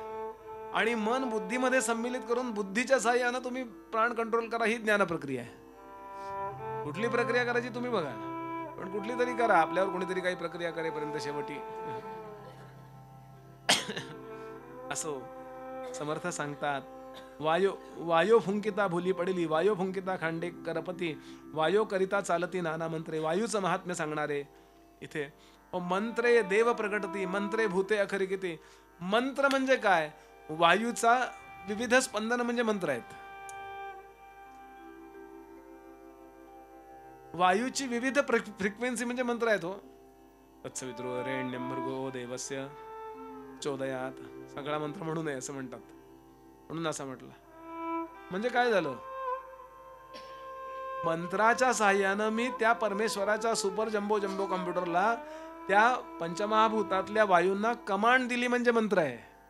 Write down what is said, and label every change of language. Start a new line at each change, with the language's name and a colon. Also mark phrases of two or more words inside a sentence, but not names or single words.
Marathi: आणि मन बुद्धीमध्ये सम्मिलित करून बुद्धीच्या साह्यानं तुम्ही प्राण कंट्रोल करा, ही ज्ञान प्रक्रिया आहे. कुठली प्रक्रिया करायची तुम्ही बघा, पण कुठली तरी करा. आपल्यावर कोणीतरी काही प्रक्रिया करेपर्यंत शेवटी असो. समर्थ सांगतात, वायो फुंकिता भुली पडली, वायो फुंकिता खांडे करपती, वायो करिता चालती नाना मंत्रे. वायूचं महात्म्य सांगणारे इथे. मंत्रे देव प्रकटती, मंत्रे भूते अखरिकिती. मंत्र म्हणजे काय? वायूचा विविध स्पंदन म्हणजे मंत्र आहेत. वायूची विविध फ्रिक्वेन्सी म्हणजे मंत्र आहेत. हो,
Sanskrit: तत्सवितुर्वरेण्यं भर्गो देवस्य चोदयात.
Marathi: सगळा मंत्र म्हणू नये असं म्हणतात, म्हणून असं म्हटलं. म्हणजे काय झालं? मंत्राच्या साह्यानं मी त्या परमेश्वराच्या
English: super jumbo
Marathi: कॉम्प्युटरला त्या पंचमहाभूतातल्या वायूंना कमांड दिली, म्हणजे मंत्र आहे.